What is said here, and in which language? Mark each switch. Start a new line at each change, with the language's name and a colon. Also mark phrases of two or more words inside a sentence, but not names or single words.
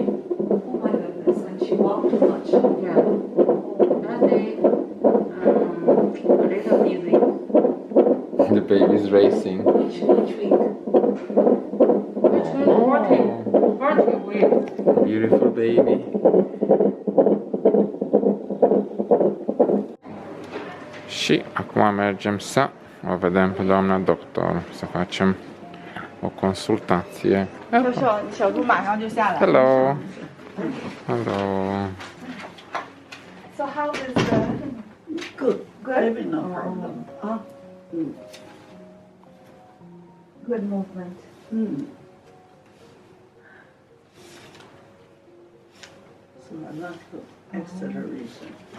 English: Oh my goodness, and she walked too much. Yeah. That day, a little busy. The baby's racing. Which week? Which was 40 weeks. Beautiful baby.
Romanian: Și acum mergem să o vedem pe doamna doctor, să facem o consultație.
Chinese: 小猪马上就下来。
English: Hello. Hello. So how is the? Good. Good. No problem. Good movement. So not acceleration.